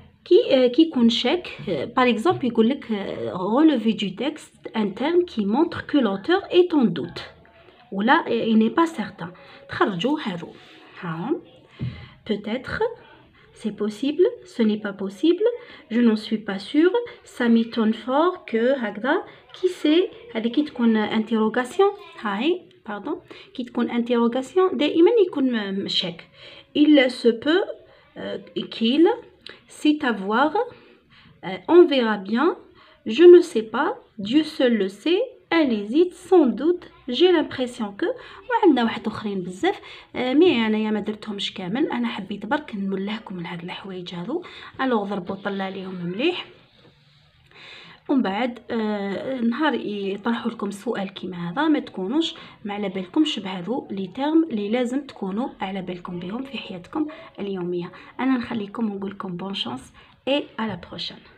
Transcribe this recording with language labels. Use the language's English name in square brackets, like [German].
[French] qui [Arabic] يكون شك [French] par exemple [Arabic] يقول لك [French] relevé du texte un terme qui montre que l'auteur est en doute ولا il n'est pas certain. [Arabic] تخرجوا هذو [French] peut-être، c'est possible، ce n'est pas possible، je n'en suis pas sûre، ça m'étonne fort que هكذا. qui c'est [Arabic] هذه كي تكون interrogation، هاي pardon كي تكون interrogation دائما يكون شك. [French] il se peut qu'il، c'est à voir، on verra bien، je ne sais pas، Dieu seul le sait، elle hésite، sans doute، j'ai l'impression que. [Arabic] وعندنا واحد اخرين بزاف مي انايا ما درتهمش كامل، انا حبيت برك نولهكم من هاد الحوايج هذو. الوغ ضربوا طلع عليهم مليح ومن بعد نهار يطرحوا لكم سؤال كيما هذا ما تكونوش ما على بالكمش بهذو لي تيرم اللي لازم تكونوا على بالكم بهم في حياتكم اليوميه. انا نخليكم ونقول لكم [French] بون شانس [Arabic] اي على بروشين.